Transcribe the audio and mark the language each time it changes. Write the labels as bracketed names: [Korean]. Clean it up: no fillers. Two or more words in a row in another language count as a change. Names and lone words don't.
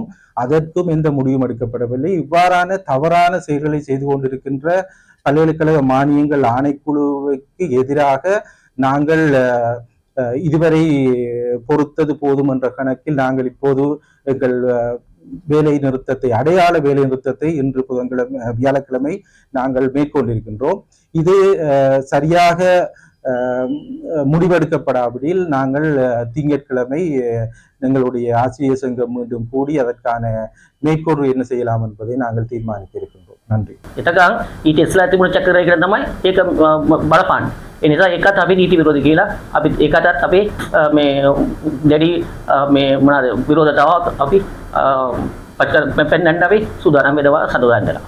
[Tamil] அதற்கும் எந்த முடிவும் எடுக்கப்படவில்லை. இவ்வாறான தவறான செயல்களை செய்து கொண்டிருக்கின்ற பல்கலைக்கழக மானியங்கள் ஆணைக்குழுவுக்கு எதிராக நாங்கள் இதுவரை பொறுத்தது போதும் என்ற கணக்கில் நாங்கள் இப்போது எங்கள் வேலை நிறுத்தத்தை, அடையாள வேலை நிறுத்தத்தை இன்று வியாழக்கிழமை நாங்கள் மேற்கொண்டிருக்கின்றோம். இது சரியாக முடிவெடுக்கப்படாவிடில் நாங்கள் திங்கட்கிழமை எங்களுடைய ஆசிரியர் சங்கம் மீண்டும் கூடி அதற்கான மேற்கொண்டு என்ன செய்யலாம் என்பதை நாங்கள் தீர்மானிக்க இருக்கின்றோம். நன்றி. [Sinhala] ඊට ඉස්සලා තිබුණ චක්‍රය කියලා තමයි ඒක බලපාන්නේ. ඒ නිසා ඒකත් අපි නීති විරෝධී කියලා අපි ඒකටත් අපි මේ දැඩි මේ මොනවාද විරෝධතාවක් අපි පෙන්නන්න අපි සූදානම් වෙනවා සඳහන් වෙනවා.